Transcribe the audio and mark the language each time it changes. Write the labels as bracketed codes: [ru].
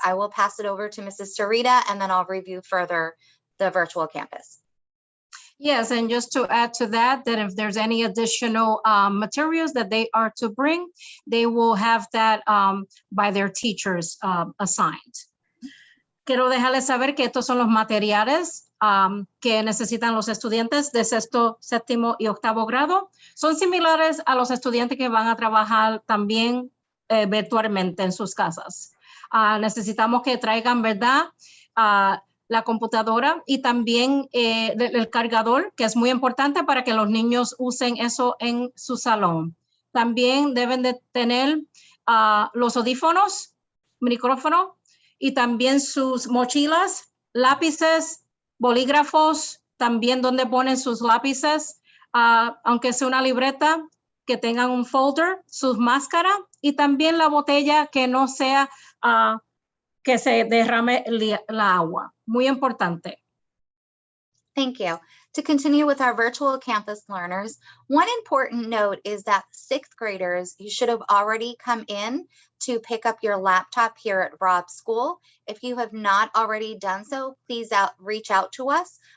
[en] I will pass it over to Mrs. Sarita and then I'll review further the virtual campus. Yes, and just to add to that, that if there's any additional materials that they are to bring, they will have that by their teachers assigned. [es] quiero dejarles saber que estos son los materiales que necesitan los estudiantes de sexto, séptimo y octavo grado. Son similares a los estudiantes que van a trabajar también virtualmente en sus casas. Necesitamos que traigan, ¿verdad? La computadora y también el cargador, que es muy importante para que los niños usen eso en su salón. También deben de tener los audífonos, micrófono, y también sus mochilas, lápices, bolígrafos, también donde ponen sus lápices, aunque sea una libreta, que tengan un folder, sus máscaras y también la botella que no sea que se derrame la agua. Muy importante. [en] Thank you. To continue with our virtual campus learners, one important note is that sixth graders, you should have already come in to pick up your laptop here at Raub School. If you have not already done so, please reach out to us.